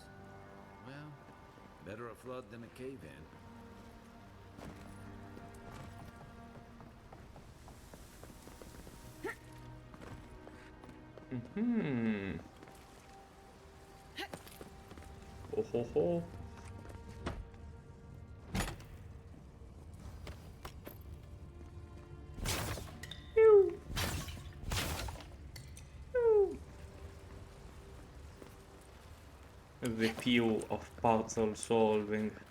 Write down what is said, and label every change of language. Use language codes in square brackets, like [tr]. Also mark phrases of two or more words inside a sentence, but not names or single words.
[en] Well, better a flood than a cave-in. Oh ho ho. Pew. Pew. The pew of puzzle solving.